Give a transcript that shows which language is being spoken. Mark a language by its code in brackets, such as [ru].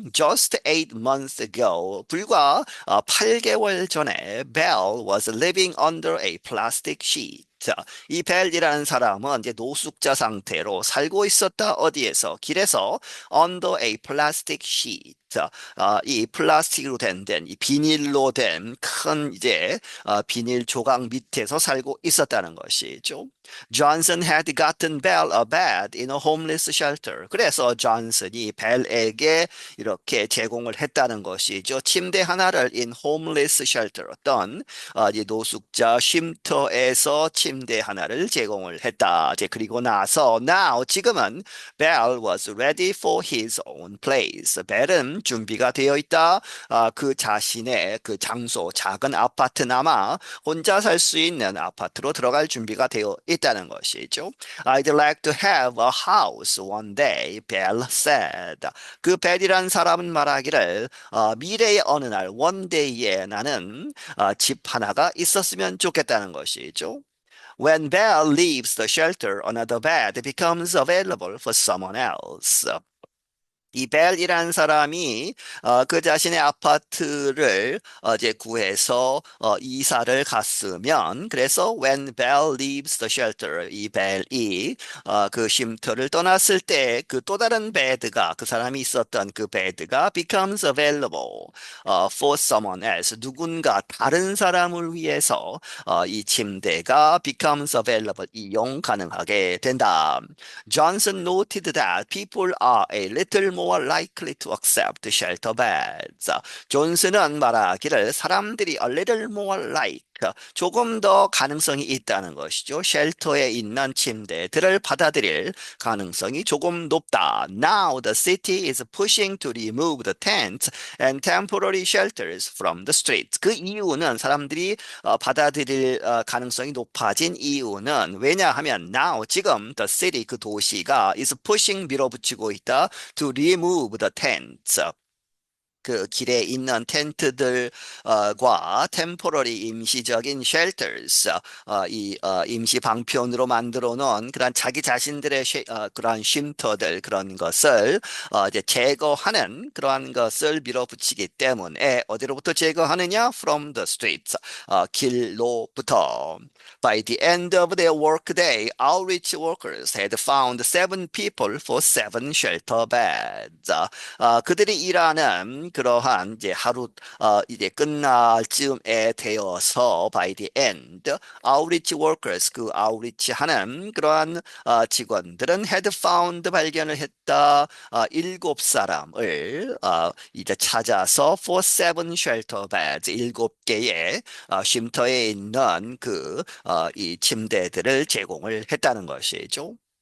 [en] Just 8 months ago, [ko] 불과 8개월 전에 [en] Bell was living under a plastic sheet. [ko] 자, 이 벨이라는 사람은 이제 노숙자 상태로 살고 있었다. 어디에서? 길에서 [en] under a plastic sheet. [ko] 자, 이 플라스틱으로 된 이 비닐로 된 큰 이제 비닐 조각 밑에서 살고 있었다는 것이죠. [en] Johnson had gotten Bell a bed in a homeless shelter. [ko] 그래서 존슨이 벨에게 이렇게 제공을 했다는 것이죠. 침대 하나를 [en] in homeless shelter [ko] 어떤 이 노숙자 쉼터에서 침대 하나를 제공을 했다. 이제 그리고 나서 [en] now [ko] 지금은 [en] Bell was ready for his own place. [ko] 벨은 준비가 되어 있다. 그 자신의 그 장소, 작은 아파트나마 혼자 살 수 있는 아파트로 들어갈 준비가 되어 있다는 것이죠. [en] I'd like to have a house one day, Bell said. [ko] 그 벨이란 사람은 말하기를 미래의 어느 날 [en] one day [ko] 에 나는 집 하나가 있었으면 좋겠다는 것이죠. [en] When Bell leaves the shelter, another bed becomes available for someone else. [ko] 이 벨이라는 사람이 그 자신의 아파트를 이제 구해서 이사를 갔으면 그래서 [en] when Bell leaves the shelter [ko] 이 벨이 그 쉼터를 떠났을 때 그 또 다른 베드가 그 사람이 있었던 그 베드가 [en] becomes available for someone else [ko] 누군가 다른 사람을 위해서 이 침대가 [en] becomes available [ko] 이용 가능하게 된다. [en] Johnson noted that people are a little more likely to accept shelter beds. [ko] 존슨은 말하기를 사람들이 [en] a little more like [ko] 조금 더 가능성이 있다는 것이죠. 쉘터에 있는 침대들을 받아들일 가능성이 조금 높다. [en] Now the city is pushing to remove the tents and temporary shelters from the streets. [ko] 그 이유는 사람들이 받아들일 가능성이 높아진 이유는 왜냐하면 [en] now [ko] 지금 [en] the city [ko] 그 도시가 [en] is pushing [ko] 밀어붙이고 있다 [en] to remove the tents [ko] 그 길에 있는 텐트들과 [en] temporary [ko] 임시적인 [en] shelters [ko] 이 임시 방편으로 만들어 놓은 그런 자기 자신들의 그러한 쉼터들 그런 것을 이제 제거하는 그러한 것을 밀어붙이기 때문에 어디로부터 제거하느냐? [en] From the streets [ko] 길로부터. [en] By the end of their workday, outreach workers had found seven people for seven shelter beds. [ko] 그들이 일하는 그러한 이제 하루 이제 끝날 즈음에 되어서 [en] by the end outreach workers [ko] 그 [en] outreach [ko] 하는 그러한 직원들은 [en] had found [ko] 발견을 했다. 일곱 사람을 이제 찾아서 [en] for seven shelter beds [ko] 일곱 개의 쉼터에 있는 그 이 침대들을 제공을 했다는 것이죠.